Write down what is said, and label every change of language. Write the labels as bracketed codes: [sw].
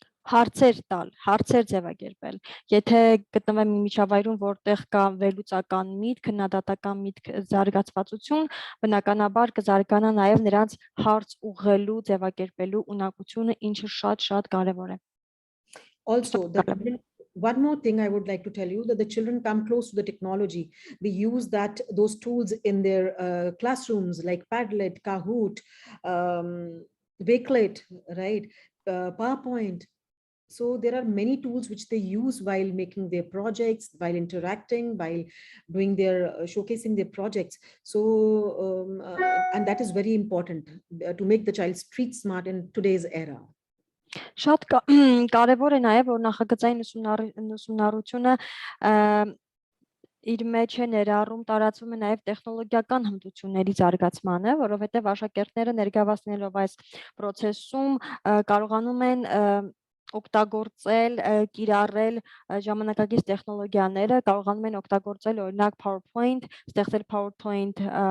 [hy] հարցեր տալ, հարցեր ձևակերպել։ Եթե գտնվեն մի միջավայրում, որտեղ կա վերլուծական միտք, քննադատական միտք, զարգացվածություն, բնականաբար կզարգանա նաեւ նրանց հարց ուղղելու, ձևակերպելու ունակությունը, ինչը շատ կարեւոր է։ [en] Also, one more thing I would like to tell you, that the children come close to the technology. They use those tools in their classrooms, like Padlet, Kahoot, Wakelet, right? PowerPoint. So there are many tools which they use while making their projects, while interacting, while doing showcasing their projects. So, and that is very important to make the child street smart in today's era. [hy] Շատ կարևոր է նաև որ նախագծային ուսումնառությունը իր մեջ է ներառում տարածվում է նաև տեխնոլոգիական հմտությունների զարգացմանը, որովհետև աշակերտները ներգրավվելով այս process-ում կարողանում են օգտագործել, կիրառել ժամանակակից տեխնոլոգիաները, կարողանում են օգտագործել օրինակ PowerPoint, ստեղծել PowerPoint